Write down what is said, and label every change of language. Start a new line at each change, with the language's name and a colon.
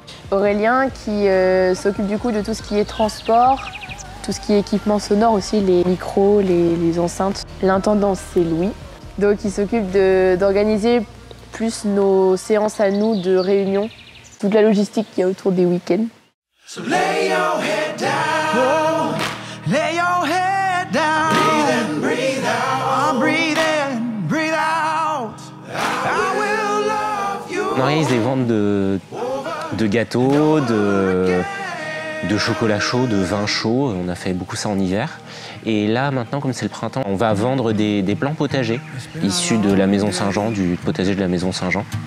French: Aurélien qui s'occupe du coup de tout ce qui est transport, tout ce qui est équipement sonore aussi, les micros, les enceintes. L'intendance c'est Louis, donc il s'occupe d'organiser plus nos séances à nous de réunion, toute la logistique qu'il y a autour des week-ends.
English: So lay your head down, lay your head down, breathe in, breathe out, breathe in, breathe out, I will love you.
French: On organise des ventes de gâteaux, de chocolat chaud, de vin chaud, on a fait beaucoup ça en hiver. Et là, maintenant, comme c'est le printemps, on va vendre des plants potagers issus de la Maison Saint-Jean, du potager de la Maison Saint-Jean.